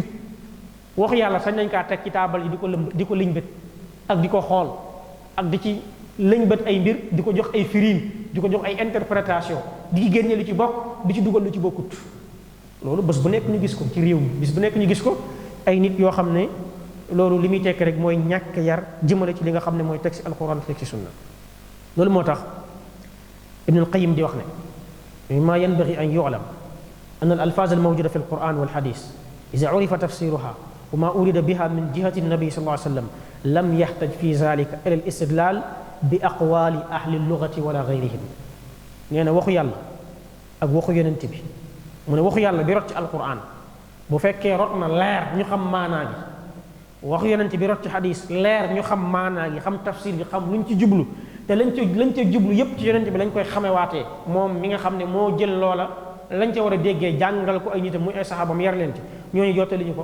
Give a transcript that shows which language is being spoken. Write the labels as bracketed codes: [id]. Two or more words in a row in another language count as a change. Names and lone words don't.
[wo] waxu yàlla sañ nañ kaa teg ci taabal yi di ko liñ bët ak di ko xool ak di ci liñ bët ay mbir, di ko jox ay firiin, di ko jox ay interprétation, di ci génne lu ci bokk, di ci dugal lu ci bokkut. loolu bés bu nekk ñu gis ko ci réew mi, bés bu nekk ñu gis ko ay nit yoo xam ne loolu li muy tekk rek mooy ñàkk yar jëmale ci li nga xam ne mooy texte alquran texte sunna. loolu moo tax Ibn al-Qayyim di wax ne [ar] مما ينبغي أن يعلم أن الألفاظ الموجودة في القرآن والحديث إذا عرف تفسيرها وما أريد بها من جهة النبي صلى الله عليه وسلم لم يحتج في ذلك إلى الاستدلال بأقوال أهل اللغة ولا غيرهم. [wo] nee na waxu yàlla ak waxu yonent bi, mu ne waxu yàlla bi rot ci alquran bu fekkee rot na leer ñu xam maanaa gi, waxu yonent bi rot ci xadis leer ñu xam maanaa gi, xam tafsir bi, xam luñ ci jublu, te lañ ca jublu yépp ci yonent bi lañ koy xamewaatee moom mi nga xam ne moo jël loola lañ ca war a déggee jàngal ko ay nitam muy ay saxaabam yar leen ci, ñooñu jottali ñu ko.